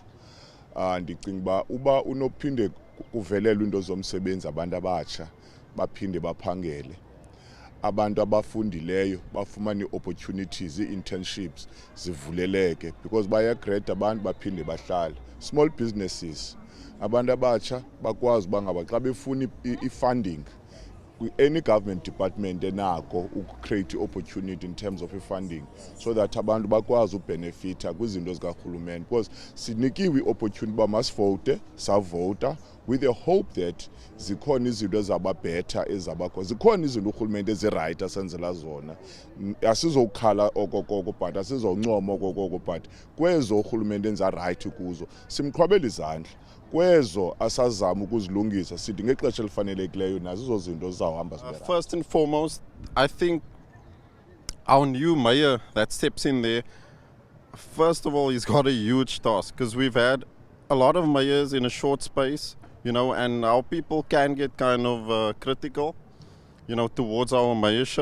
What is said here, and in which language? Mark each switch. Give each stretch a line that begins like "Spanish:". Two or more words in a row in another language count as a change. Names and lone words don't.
Xhosa: Ndicinga uba unophinde kuvelelwe into zomsebenzi abantu abatsha baphinde baphangele. Abantu abafundileyo bafumana ii-opportunities, ii-internships zivuleleke, because bayagrade abantu baphinde bahlale.
English: Small businesses,
Xhosa: abantu abatsha bakwazi uba ngaba xa befuna i-funding
English: any government department enako create opportunity in terms of funding so that
Xhosa: abantu bakwazi ubenefita kwizinto zikarhulumente, because sinikiwe opportunity ba masivote savota
English: with the hope that
Xhosa: zikhona izinto ezaba better ezabakho, zikhona izinto urhulumente eziright asenzela zona, asizokhala okokoko but asizoncoma okokoko, but kwezo urhulumente enza right kuzo simqhwabela izandla, kwezo asazama ukuzilungisa sithi ngexesha elifanelekileyo nazo izo zinto zizawuhamba zibe right.
English: First and foremost, I think our new mayor that steps in there, first of all, he's got a huge task because we've had a lot of mayors in a short space, you know, and our people can get kind of critical, you know, towards our mayorship.